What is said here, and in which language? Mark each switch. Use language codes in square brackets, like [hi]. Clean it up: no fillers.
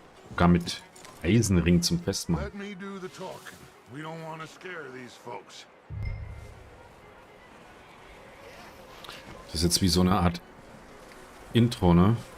[de] Sogar mit Eisenring zum Festmachen. [en] Let me do the talking. We don't want to scare these folks. [de] Das ist jetzt wie so eine Art Intro, ne?